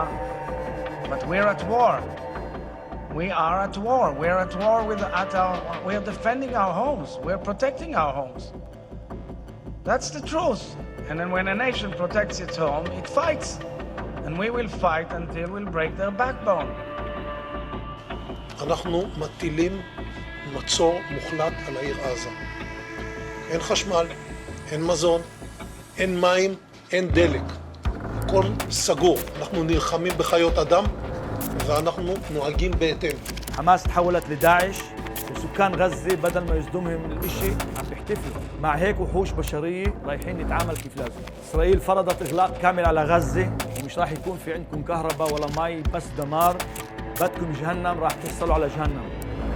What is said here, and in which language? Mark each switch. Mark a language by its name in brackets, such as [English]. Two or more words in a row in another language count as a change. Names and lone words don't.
[English] But we're at war. We are at war. We're at war we're defending our homes. We're protecting our homes. That's the truth. And then when a nation protects its home, it fights. And we will fight until we'll break their backbone. [Hebrew] אנחנו מטילים מצור מוחלט על העיר עזה. אין חשמל, אין מזון, אין מים, אין דלק. הכל סגור. אנחנו נלחמים בחיות אדם ואנחנו נוהגים בהתאם. [Arabic] حماس تحولت لداعش وسكان غزة بدل ما يصدمهم الاشي عم بيحتفلوا مع هيك وحوش بشرية رايحين نتعامل كيف لازم. إسرائيل فرضت إغلاق كامل على غزة ومش راح يكون في عندكم كهرباء ولا مي بس دمار. بدكم جهنم راح تحصلوا على جهنم.